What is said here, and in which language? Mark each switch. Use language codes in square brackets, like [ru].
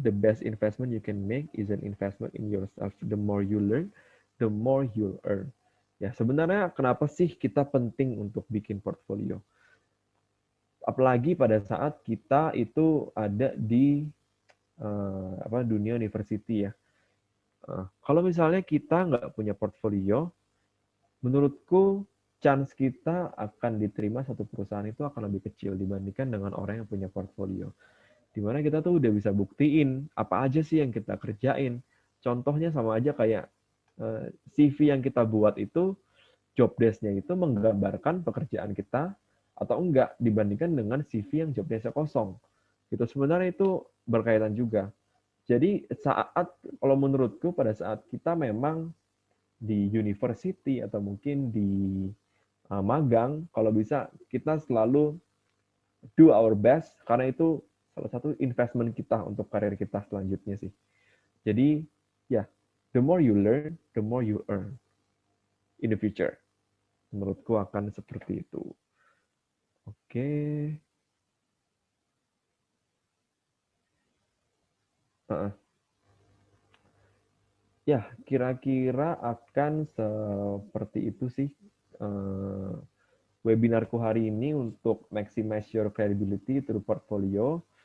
[en] The best investment you can make is an investment in yourself. The more you learn, the more you'll earn. [id] Ya sebenarnya kenapa sih kita penting untuk bikin portfolio? Apalagi pada saat kita itu ada di dunia university ya. Kalau misalnya kita nggak punya portfolio, menurutku chance kita akan diterima satu perusahaan itu akan lebih kecil dibandingkan dengan orang yang punya portfolio. Dimana kita tuh udah bisa buktiin apa aja sih yang kita kerjain. Contohnya sama aja kayak CV yang kita buat itu, job desk-nya itu menggambarkan pekerjaan kita atau enggak dibandingkan dengan CV yang job desk-nya kosong. Itu sebenarnya itu berkaitan juga. Jadi kalau menurutku pada saat kita memang di university atau mungkin di magang, kalau bisa kita selalu do our best karena itu salah satu investment kita untuk karir kita selanjutnya sih. Jadi ya, the [en] the more you learn, the more you earn in the future. [id] Menurutku akan seperti itu. Oke. Ya, kira-kira akan seperti itu sih webinarku hari ini untuk maximize your credibility through portfolio.